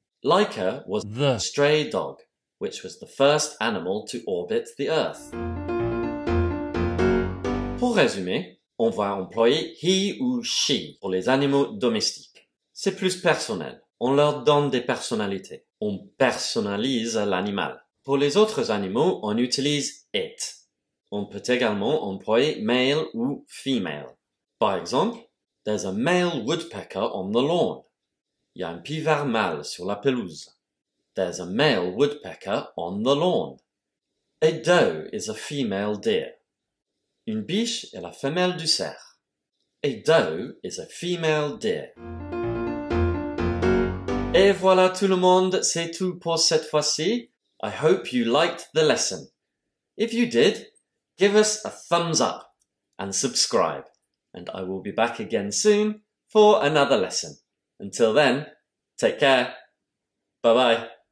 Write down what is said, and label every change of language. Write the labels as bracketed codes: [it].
[en] Laika was the stray dog which was the first animal to orbit the Earth. [fr] Pour résumer, on va employer he ou she pour les animaux domestiques. C'est plus personnel. On leur donne des personnalités. On personnalise l'animal. Pour les autres animaux, on utilise it. On peut également employer male ou female. Par exemple, [en] there's a male woodpecker on the lawn. [fr] Il y a un pivert mâle sur la pelouse. [en] There's a male woodpecker on the lawn. A doe is a female deer. [fr] Une biche est la femelle du cerf. [en] A doe is a female deer. [fr] Et voilà tout le monde, c'est tout pour cette fois-ci. [en] I hope you liked the lesson. If you did, give us a thumbs up and subscribe, and I will be back again soon for another lesson. Until then, take care. Bye bye.